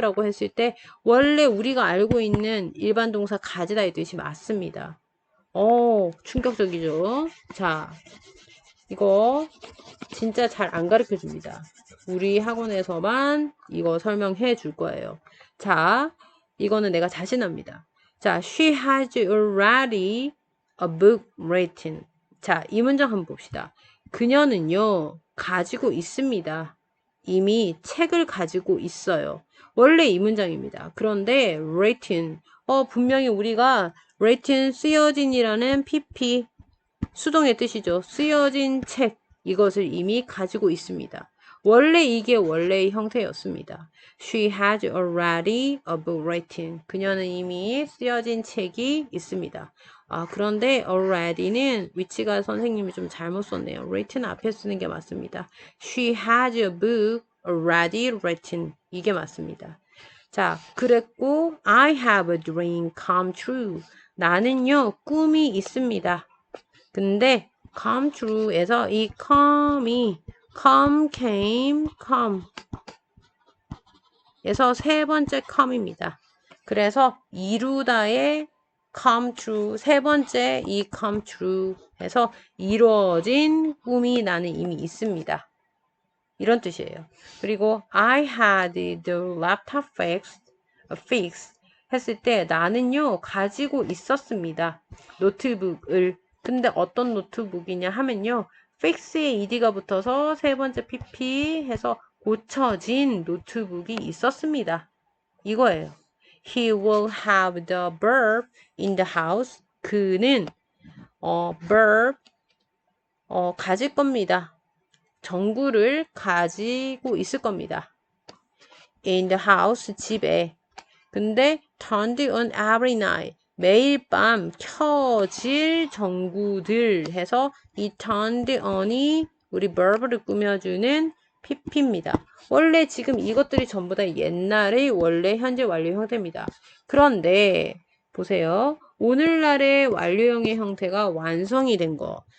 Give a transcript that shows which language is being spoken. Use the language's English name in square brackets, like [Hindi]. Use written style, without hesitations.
[Korean] 라고 했을 때 원래 우리가 알고 있는 일반 동사 가지다의 뜻이 맞습니다. 충격적이죠? 자, 이거 진짜 잘 안 가르쳐 줍니다. 우리 학원에서만 이거 설명해 줄 거예요. 자, 이거는 내가 자신합니다. [English] 자, she has already a book written. [Korean] 자, 이 문장 한번 봅시다. 그녀는요, 가지고 있습니다. 이미 책을 가지고 있어요. 원래 이 문장입니다. 그런데 written, 분명히 우리가 written 쓰여진이라는 pp 수동의 뜻이죠. 쓰여진 책 이것을 이미 가지고 있습니다. 원래 이게 원래의 형태였습니다. [English] She has already a book written. [Korean] 그녀는 이미 쓰여진 책이 있습니다. 그런데 already는 위치가 선생님이 좀 잘못 썼네요. written 앞에 쓰는 게 맞습니다. [English] She has a book already written. [Korean] 이게 맞습니다. 자, 그랬고 [English] I have a dream come true. [Korean] 나는요, 꿈이 있습니다. 근데 come true에서 이 come이 come, came, come 에서 세 번째 come입니다. 그래서 이루다의 come true 세 번째 이 come true 해서 이루어진 꿈이 나는 이미 있습니다. 이런 뜻이에요. 그리고 [English] I had the laptop fixed [Korean] 했을 때 나는요 가지고 있었습니다. 노트북을. 근데 어떤 노트북이냐 하면요 fix에 ed가 붙어서 세 번째 pp 해서 고쳐진 노트북이 있었습니다. 이거예요. [English] He will have the bulb in the house. [Korean] 그는 bulb 가질 겁니다. 전구를 가지고 있을 겁니다. [English] In the house, [Korean] 집에. 근데 [English] turned on every night. [Korean] 매일 밤 켜질 전구들 해서 이 turned on이 우리 verb를 꾸며주는 pp입니다. 원래 지금 이것들이 전부 다 옛날의 원래 현재 완료 형태입니다. 그런데 보세요. 오늘날의 완료형의 형태가 완성이 된 거.